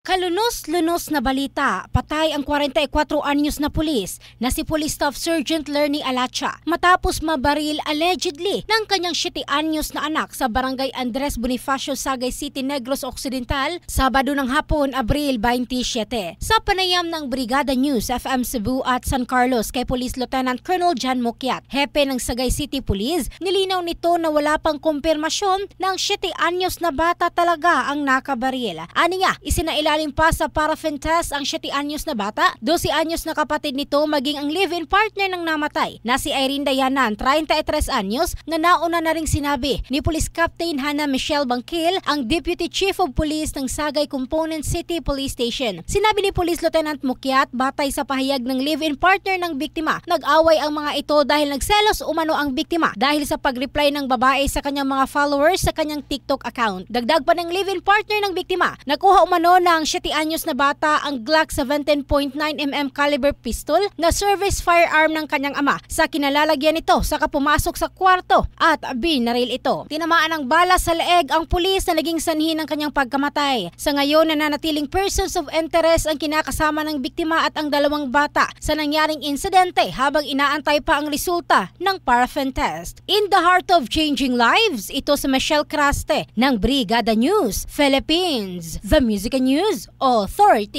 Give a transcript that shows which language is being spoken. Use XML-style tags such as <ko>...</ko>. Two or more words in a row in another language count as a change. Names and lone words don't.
<tl>Kalunos-lunos na balita, patay ang 44 anyos na pulis na si Police Staff Sergeant Lerny Alacha matapos mabaril allegedly ng kanyang 7 anyos na anak sa Barangay Andres Bonifacio, Sagay City, Negros Occidental, Sabado ng hapon, Abril 27. Sa panayam ng Brigada News FM Cebu at San Carlos kay Police Lieutenant Colonel John Mukiat, hepe ng Sagay City Police, nilinaw nito na wala pang kumpirmasyon ng 7 anyos na bata talaga ang nakabaril. Aniya, isinailalim pa sa</tl> <en>paraffin test</en> <tl>ang 7 anyos na bata, 12 anyos na kapatid nito maging ang</tl> <en>live-in partner</en> <tl>ng namatay na si Irene Dayanan, 33 anyos, na nauna na ring sinabi ni Police Captain Hannah Michelle Bangkil, ang</tl> <en>Deputy Chief of Police</en> <tl>ng Sagay Component City Police Station. Sinabi ni Police Lieutenant Mukiat, batay sa pahayag ng</tl> <en>live-in partner</en> <tl>ng biktima, nag-away ang mga ito dahil nagselos umano ang biktima dahil sa pag-reply ng babae sa kanyang mga followers sa kanyang TikTok account. Dagdag pa ng</tl> <en>live-in partner</en> <tl>ng biktima, nakuha umano ng 7 anyos na bata ang Glock 17.9mm caliber pistol na</tl> <en>service firearm</en> <tl>ng kanyang ama sa kinalalagyan nito saka pumasok sa kwarto at binaril ito. Tinamaan ng bala sa leeg ang pulis na naging sanhi ng kanyang pagkamatay. Sa ngayon, nananatiling</tl> <en>persons of interest</en> <tl>ang kinakasama ng biktima at ang 2 bata sa nangyaring insidente habang inaantay pa ang resulta ng</tl> <en>paraffin test. In the heart of changing lives,</en> <tl>ito si Michelle Craste ng Brigada News Philippines,</tl> <en>the Music and News Authority.</en>